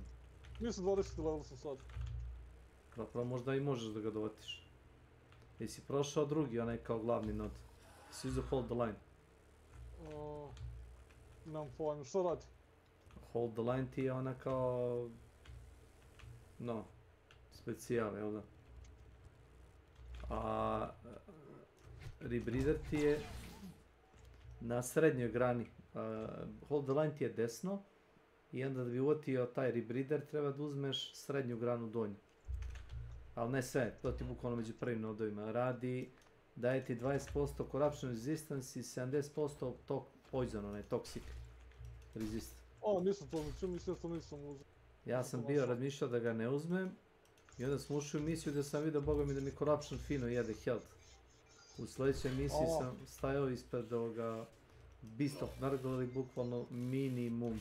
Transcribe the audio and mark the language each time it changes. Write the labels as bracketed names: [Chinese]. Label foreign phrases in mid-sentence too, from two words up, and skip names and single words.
[Bosnian] Mislim 20. level sam sad. Zapravo možda i možeš da ga dovatiš. Jesi prošao drugi, onaj kao glavni nod? Si uzeo [English] hold the line? [Bosnian] Nemam pojma, šta radi? [English] Hold the line [Bosnian] ti je ona kao... No, specijal, jel da? A... rebreeder ti je na srednjoj grani. [English] Hold the line [Bosnian] ti je desno i onda da bi uvatio taj rebreeder treba da uzmeš srednju granu donju. Ali ne sve, to ti bukvalno među prvim nodovima radi, daje ti 20% [English] corruption resistance [Bosnian] i 70% poison, onaj [English] toxic resist. [Bosnian] Nisam to mislio što nisam uzeo. Ja sam bio razmišljao da ga ne uzmem i onda sam ušao u misiju gdje sam vidio boga mi da mi corruption fino jede health. U sljedećoj misiji sam stajao ispred ovoga Beast of Nargoli, bukvalno minimum.